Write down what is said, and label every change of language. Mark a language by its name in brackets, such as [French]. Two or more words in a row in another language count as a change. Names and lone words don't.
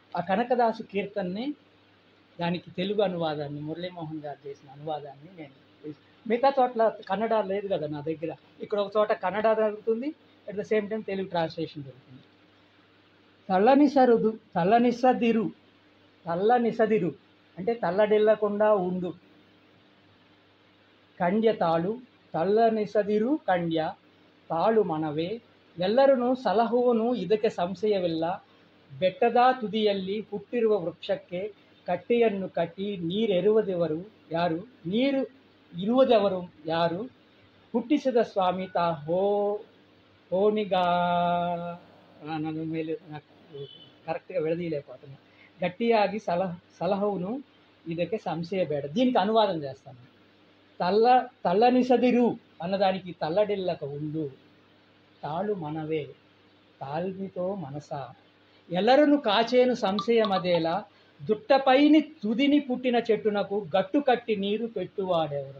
[Telugu] ఆ కనకదాసు కీర్తనని దానికి తెలుగు అనువాదాన్ని మురళీమోహన్ గారు చేసిన అనువాదాన్ని నేను మిగతా చోట్ల కన్నడ లేదు కదా నా దగ్గర. ఇక్కడ ఒక చోట కన్నడ జరుగుతుంది, [English] at the same time [Telugu] తెలుగు ట్రాన్స్లేషన్ జరుగుతుంది. తల్లనిసదిరు అంటే తల్లడిల్లకుండా ఉండు. [Kannada] ಕಂಡ್ಯ ತಾಳು ತಲ್ಲನಿಸದಿರು ಕಂಡ್ಯ ತಾಳು ಮನವೇ ಎಲ್ಲರನ್ನು ಸಲಹುವನು ಇದಕ್ಕೆ ಸಂಶಯವಿಲ್ಲ. ಬೆಟ್ಟದ ತುದಿಯಲ್ಲಿ ಹುಟ್ಟಿರುವ ವೃಕ್ಷಕ್ಕೆ ಕಟ್ಟೆಯನ್ನು ಕಟ್ಟಿ ನೀರೆರುವುದೆವರು ಯಾರು, ನೀರು ಇರುವುದೆವರು ಯಾರು, ಹುಟ್ಟಿಸಿದ ಸ್ವಾಮಿ ತಾ ಹೋನಿಗಾ ನನ್ನ ಮೇಲೆ [Telugu] కరెక్ట్గా విడదీయలేకపోతున్నా. [Kannada] ಗಟ್ಟಿಯಾಗಿ ಸಲಹುವನು ಇದಕ್ಕೆ ಸಂಶಯ ಬೇಡ. [Telugu] దీనికి అనువాదం చేస్తాను. తల్లనిసదిరు అన్నదానికి తల్లడిల్లక ఉండు, [Kannada] ತಾಳು ಮನವೇ [Telugu] తాల్మితో మనస, ఎల్లరను కాచేను సంశయమదేలా, దుట్టపైని తుదిని పుట్టిన చెట్టునకు గట్టు కట్టి నీరు పెట్టువాడెవరు.